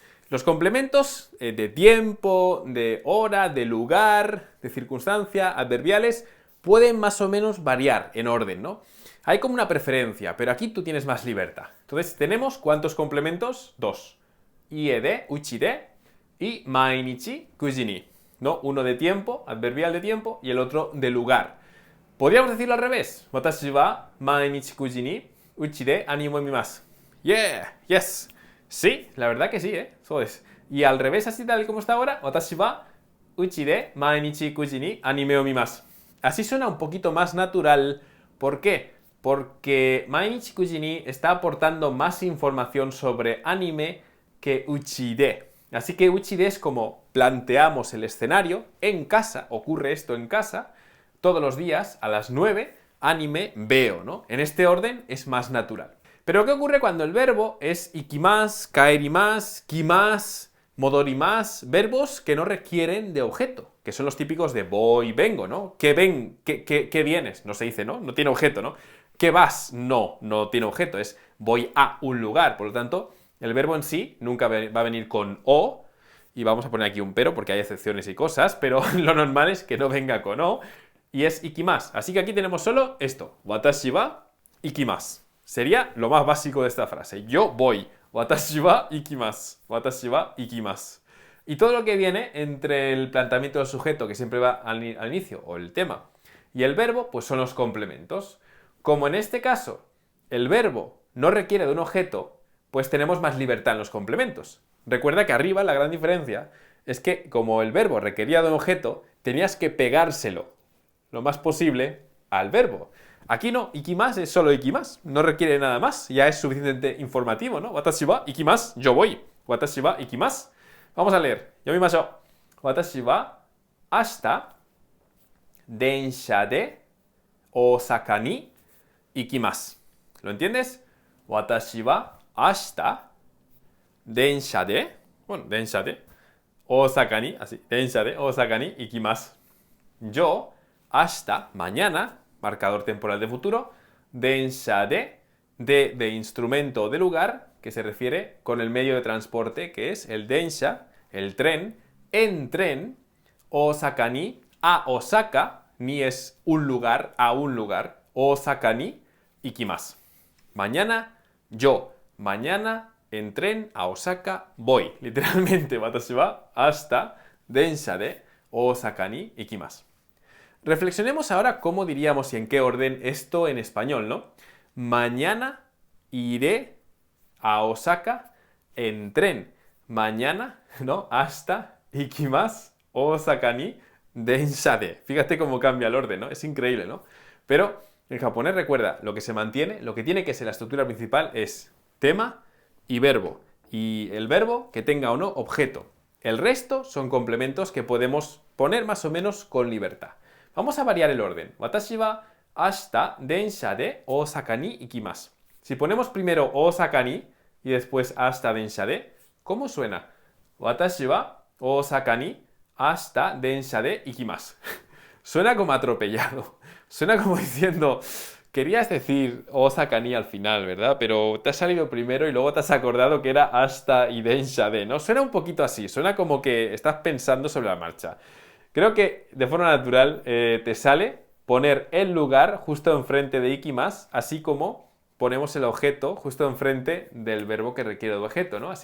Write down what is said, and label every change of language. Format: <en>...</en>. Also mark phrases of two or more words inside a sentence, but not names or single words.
<es>Los complementos de tiempo, de hora, de lugar, de circunstancia, adverbiales, pueden más o menos variar en orden, ¿no? Hay como una preferencia, pero aquí tú tienes más libertad. Entonces, ¿tenemos cuántos complementos? 2.</es> <ja>家で、うちで, y 毎日9に, ¿no?</ja> <es>Uno de tiempo, adverbial de tiempo, y el otro de lugar. ¿Podríamos decirlo al revés?</es> <ja>私は毎日9に、うちでアニメを見ます.</ja> <en>Yeah, yes.</en> <es>Sí, la verdad que sí, ¿eh? Eso es. Y al revés, así tal y como está ahora,</es> <ja>私はうちで毎日9にアニメを見ます.</ja> <es>Así suena un poquito más natural. ¿Por qué? Porque</es> <ja>毎日9に</ja> <es>está aportando más información sobre anime que</es> <ja>うちで.</ja> <es>Así que</es> <ja>うちで</ja> <es>es como planteamos el escenario, en casa, ocurre esto en casa, todos los días a las 9, anime, veo, ¿no? En este orden es más natural. Pero ¿qué ocurre cuando el verbo es</es> <ja>行きます、帰ります、来ます,</ja> <es>modorimasu? Verbos que no requieren de objeto, que son los típicos de voy, vengo, ¿no? ¿Qué ven? ¿Qué vienes? No se dice, ¿no? No tiene objeto, ¿no? ¿Qué vas? No tiene objeto, es voy a un lugar, por lo tanto, el verbo en sí nunca va a venir con o, y vamos a poner aquí un pero porque hay excepciones y cosas, pero lo normal es que no venga con o, y es ikimasu. Así que aquí tenemos solo esto,</es> <ja>私は行きます.</ja> <es>Sería lo más básico de esta frase. Yo voy,</es> <ja>私は行きます、私は行きます.</ja> <es>Y todo lo que viene entre el planteamiento del sujeto, que siempre va al inicio, o el tema, y el verbo, pues son los complementos. Como en este caso, el verbo no requiere de un objeto, pues tenemos más libertad en los complementos. Recuerda que arriba la gran diferencia es que como el verbo requería de un objeto, tenías que pegárselo lo más posible al verbo. Aquí no, ikimasu es solo ikimasu, no requiere nada más, ya es suficientemente informativo, ¿no?</es> <ja>私は行きます,</ja> <es>yo voy.</es> <ja>私は行きます.</ja> <es>Vamos a leer.</es> <ja>読みましょう。私は明日電車で大阪に行きます.</ja> <es>¿Lo entiendes?</es> <ja>私は明日電車で, bueno, 電車で大阪に, así, 電車で大阪に行きます.</ja> <es>Yo, ashita, mañana, marcador temporal de futuro,</es> <ja>電車で</ja> <es>instrumento o de lugar, que se refiere con el medio de transporte, que es el densha, el tren, en tren,</es> <ja>大阪に,</ja> <es>a Osaka, ni es un lugar, a un lugar,</es> <ja>大阪に行きます.</ja> <es>Mañana, yo, mañana, en tren a Osaka voy. Literalmente,</es> <ja>私は明日電車で大阪に行きます.</ja> <es>Reflexionemos ahora cómo diríamos y en qué orden esto en español, ¿no? Mañana iré a Osaka en tren. Mañana, ¿no? Hasta</es> <ja>行きます大阪に電車で.</ja> <es>Fíjate cómo cambia el orden, ¿no? Es increíble, ¿no? Pero en japonés, recuerda, lo que se mantiene, lo que tiene que ser la estructura principal es tema y verbo. Y el verbo que tenga o no objeto. El resto son complementos que podemos poner más o menos con libertad. Vamos a variar el orden.</es> <ja>私は明日電車で大阪に行きます.</ja> <es>Si ponemos primero</es> <ja>大阪に</ja> <es>y después</es> <ja>明日電車で,</ja> <es>¿cómo suena?</es> <ja>私は大阪に明日電車で行きます.</ja> <es>Suena como atropellado. Suena como diciendo, querías decir</es> <ja>大阪に</ja> <es>al final, ¿verdad? Pero te ha salido primero y luego te has acordado que era ashita y</es> <ja>電車で,</ja> <es>¿no? Suena un poquito así. Suena como que estás pensando sobre la marcha. Creo que de forma natural te sale poner el lugar justo enfrente de ikimasu, así como ponemos el objeto justo enfrente del verbo que requiere el objeto, ¿no?</es>